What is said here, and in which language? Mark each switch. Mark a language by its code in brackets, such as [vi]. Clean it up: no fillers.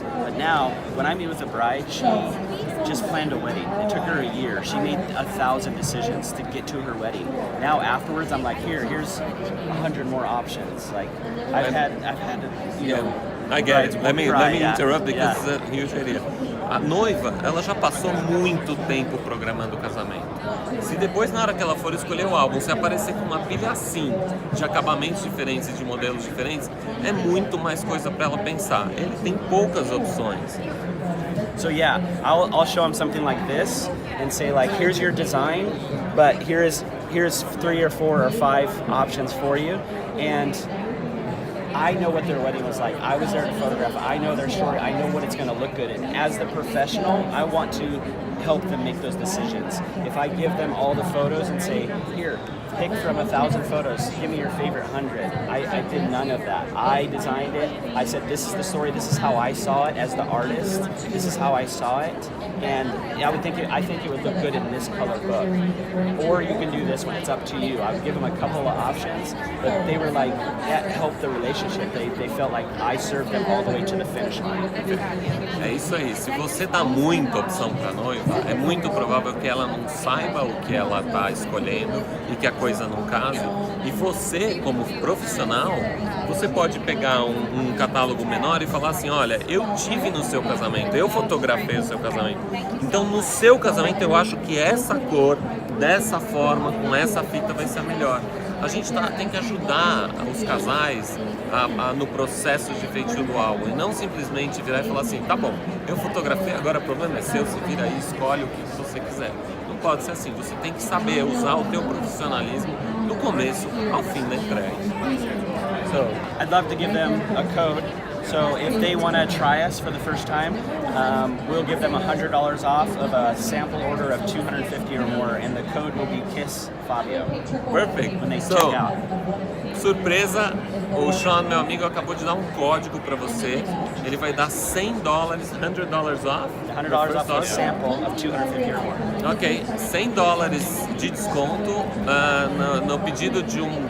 [en] But now, when I meet with a bride, she just planned a wedding. It took her a year. She made 1,000 decisions to get to her wedding. Now afterwards, I'm like, here's 100 more options. I've had to, I get it. Let me interrupt because it's a huge idea. [pt] A noiva, ela já passou muito tempo programando o casamento. Se depois, na hora que ela for escolher o álbum, se aparecer com uma pilha assim, de acabamentos diferentes e de modelos diferentes, é muito mais coisa para ela pensar. Ele tem poucas opções. [en] So I'll show him something like this and say here's your design, but here's 3 or 4 or 5 options for you, and I know what their wedding was like. I was there to photograph. I know their story. I know what it's going to look good. And as the professional, I want to help them make those decisions. If I give them all the photos and say, here, pick from 1,000 photos, give me your favorite 100. I did none of that. I designed it. I said, this is the story. This is how I saw it as the artist. This is how I saw it. And I think it would look good in this color book. Or you can do this one. It's up to you. I would give them a couple of options, but they were that helped the relationship. They felt like I served them all the way to the finish line. [pt] É isso aí. Se você dá muita opção para a noiva, é muito provável que ela não saiba o que ela está escolhendo e que a coisa não case. E você, como profissional, você pode pegar um catálogo menor e falar assim, olha, eu tive no seu casamento, eu fotografei o seu casamento. Então, no seu casamento, eu acho que essa cor, dessa forma, com essa fita, vai ser a melhor. A gente tem que ajudar os casais no processo de feitio do álbum e não simplesmente virar e falar assim, tá bom, eu fotografei, agora o problema é seu, você vira aí, escolhe o que você quiser. Não pode ser assim, você tem que saber usar o teu profissionalismo do começo ao fim da entrega. [en] So, I'd love to give them a code. So if they want to try us for the first time, we'll give them $100 off of a sample order of 250 or more, and the code will be KISS Fabio. Perfect. When they check out. [pt] Surpresa, o Shaun, meu amigo, acabou de dar um código para você. Ele vai dar $100, $100 off. [en] $100 off a sample of 250 or more. [pt] Ok, $100 de desconto no pedido de